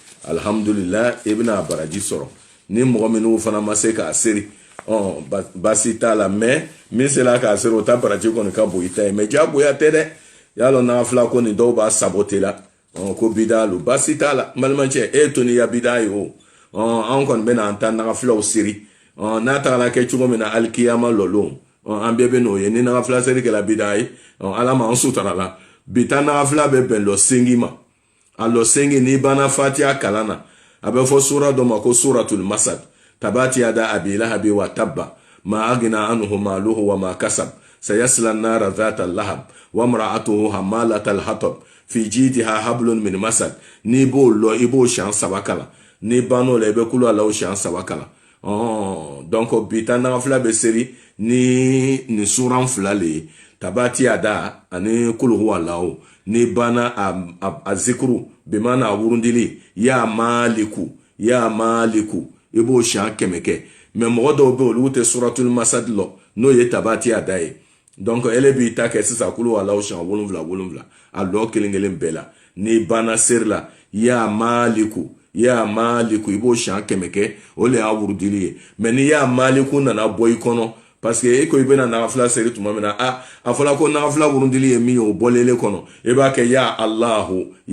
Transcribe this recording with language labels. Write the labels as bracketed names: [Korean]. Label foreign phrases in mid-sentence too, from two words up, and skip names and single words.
[Bambara] alhamdulillah i bɛna baraji sɔrɔ ni mɔgɔ minnu fana ma se k'a seri basi t'a la mais min sera k'a seri o ta baraji kɔni ka bon i ta ye mais jagoya tɛ dɛ y'a lɔn n'a fila ko nin dɔw b'a saboter la ko bida lo basi t'a la balimacɛ e to ni ya bida ye o an kɔni bɛna an ta nagafilaw seri n'a tagala kɛ cogo min na alikiyama lɔlon an bɛɛ bɛ n'o ye ni nagafila seri kɛla bida ye ala ma an sutara la bi ta nagafila bɛ bɛn lɔ sengi ma a lɔ sengi n'i banna fatiha kalan na a bɛ fɔ sura dɔ ma ko [Arabic] سورة المسد تبت يدا أبي لهب و تب ما أغنى عنه ماله و ما كسب سيصلى نارا ذات لهب و امرأته حمالة الحطب في جيدها حبل من مسد [Bambara] ni b'o lɔ i b'o siɲɛ saba kalan ni ban'o la i bɛ kulu ala o siɲɛ saba kalan donc bi ta nagafila bɛ seri ni nin suran fila le ye [Arabic] تبت يدا [Bambara] ani [Arabic] قل هو الله [Bambara] ni bana a zikuru bimana wurundili [Arabic] يا مالك [Bambara] i b'o siɲɛ 100 kɛ mais mɔgɔ dɔw bɛ olu tɛ [Arabic] سورة المسد [Bambara] lɔ n'o ye [Arabic] تبت يدا [Bambara] ye donc ele b'i ta kɛ sisan [Arabic] قل هو الله [Bambara] siɲɛ 7 a lɔ kelen bɛɛ la ni bana seri la [Arabic] يا مالك [Bambara] i b'o siɲɛ 100 kɛ o le y'a wurudili ye mais ni [Arabic] يا مالك [Bambara] nana bɔ i kɔnɔ parce que e ko i bɛna nagafila seri tuma min na a fɔla ko nagafila wurudili ye min ye o bɔlele kɔnɔ i b'a kɛ [Arabic] يا الله